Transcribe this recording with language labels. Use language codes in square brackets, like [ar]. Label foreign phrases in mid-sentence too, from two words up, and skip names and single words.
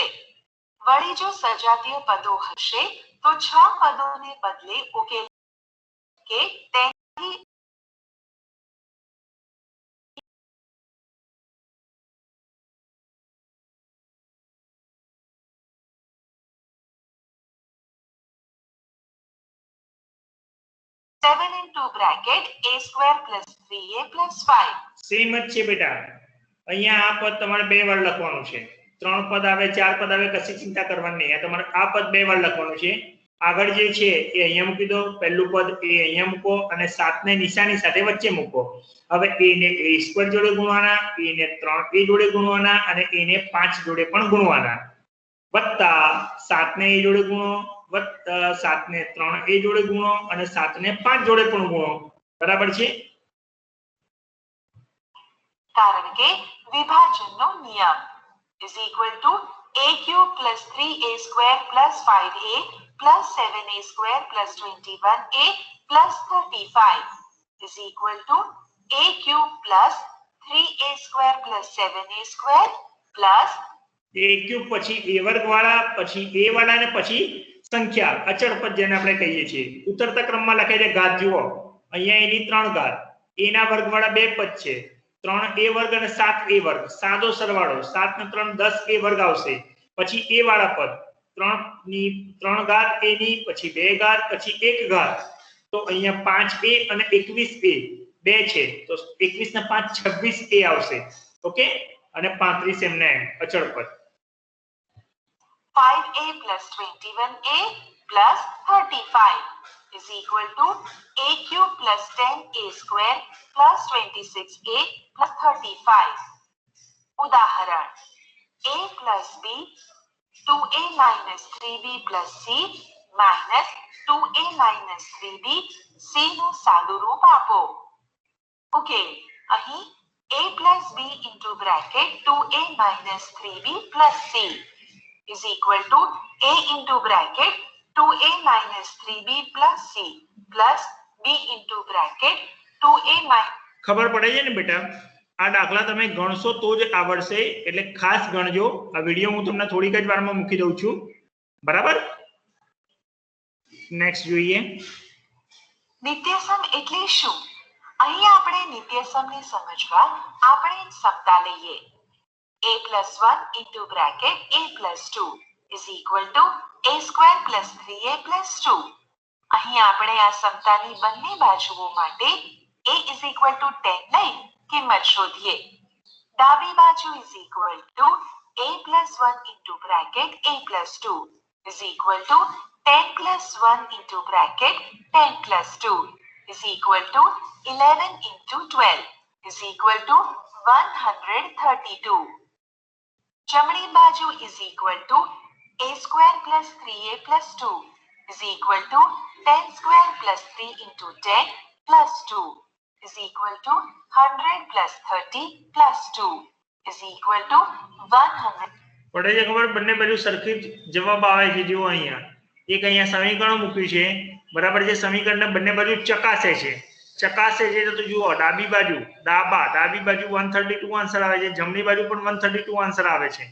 [gu] વળી જો સજાતીય પદો હશે તો 6 પદોને બદલે ઉકેલ કે 7 [en] into bracket a square plus 3a plus 5. [gu] સેમ જ છે બેટા. અહીંયા આ પદ તમારે બે વાર લખવાનું છે. ત્રણ પદ આવે, ચાર પદ આવે, કશી ચિંતા કરવાની નહીં. તમારે આ પદ બે વાર લખવાનું છે. આગળ જે છે એ અહીંયા મૂકી દો, પહેલું પદ એ અહીંયા મૂકો અને 7 ને નિશાની સાથે વચ્ચે મૂકો. હવે a ને a સ્ક્વેર જોડે ગુણવાના, a ને 3a જોડે ગુણવાના અને a ને 5 જોડે પણ ગુણવાના. વત્તા 7 ને a જોડે ગુણો, વત્તા 7 ને 3a જોડે ગુણો અને 7 ને 5 જોડે પણ ગુણો. બરાબર છે? કારણ કે વિભાજનનો નિયમ [en] is equal to a cube plus 3a square plus 5a plus 7a square plus 21a plus 35 is equal to a cube plus 3a square plus 7a square plus [gu] a ક્યુબ પછી a વર્ગ વાળા, પછી a વાળા અને પછી સંખ્યા અચળ પદ જેને આપણે કહીએ છીએ. ઉતરતા ક્રમમાં લખાય છે ઘાત. જુઓ અહીંયા a ની 3 ઘાત, a ના વર્ગ વાળા બે પદ છે, 3a વર્ગ અને 7a વર્ગ, સાદો સરવાળો 7 ને 3 10a વર્ગ આવશે. પછી a વાળા પદ 3 ની 3 ઘાત a ની, પછી 2 ઘાત, પછી 1 ઘાત. તો અહીંયા 5a અને 21a બે છે, તો 21 ને 5 26a આવશે. ઓકે, અને 35 એમને અચળ પદ. [en] 5a plus 21a plus 35 is equal to a cube plus 10a square plus 26a plus 35. ઉદાહરણ a plus b 2a minus 3b plus c minus 2a minus 3b c [gu] નું સાદું રૂપ આપો. [en] ઓકે, અહીં a plus b into bracket 2a minus 3b plus c is equal to a into bracket 2a minus 3b plus c plus b into bracket 2a minus. [gu] ખબર પડે છે ને બેટા? આ દાખલા તમે ગણશો તો જ આવડશે, એટલે ખાસ ગણજો. આ વિડિયો હું તમને થોડીક જ વારમાં મૂકી દઉં છું. બરાબર? નેક્સ્ટ જોઈએ. નિત્યસમ એટલે શું? અહીં આપણે નિત્યસમને સમજવા આપણે સમતા લઈએ. [en] a plus 1 into bracket a plus 2 is equal to a square plus 3a plus 2. [gu] અહીં આપણે આ સમતાની બંને બાજુઓ માટે [en] a is equal to 10 [gu] લઈ કિંમત શોધીએ. ડાબી બાજુ [en] is equal to a plus 1 into bracket a plus 2 is equal to 10 plus 1 into bracket 10 plus 2 is equal to 11 into 12 is equal to 132. [gu] જમણી બાજુ [en] is equal to a square plus 3a plus 2 is equal to 10 square plus 3 into 10 plus 2 is equal to 100 plus 30 plus 2 is equal to 100. [gu] પડે છે ખબર? બંને બાજુ સરખી જવાબ આવે છે. જુઓ અહીંયા એક અહીંયા સમીકરણ મૂક્યું છે, બરાબર છે? સમીકરણને બંને બાજુ ચકાસે છે. તો જુઓ ડાબી બાજુ ડાબી બાજુ 132 આન્સર આવે છે, જમણી બાજુ પણ 132 આન્સર આવે છે.